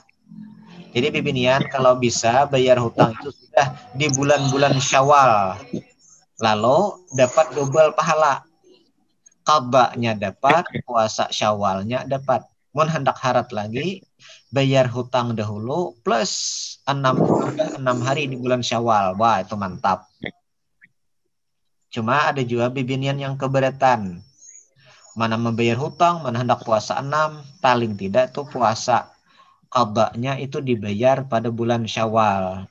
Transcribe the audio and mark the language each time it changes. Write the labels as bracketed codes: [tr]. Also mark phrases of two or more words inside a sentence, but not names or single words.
[id] Jadi bibinian kalau bisa bayar hutang itu sudah di bulan-bulan Syawal. Lalu dapat double pahala. Qadanya dapat, puasa Syawalnya dapat. Mun hendak harat lagi, bayar hutang dahulu plus 6 hari di bulan Syawal. Wah, itu mantap. Cuma ada juga bibinian yang keberatan. Mana membayar hutang, mana hendak puasa 6, paling tidak tuh puasa qadanya itu dibayar pada bulan Syawal.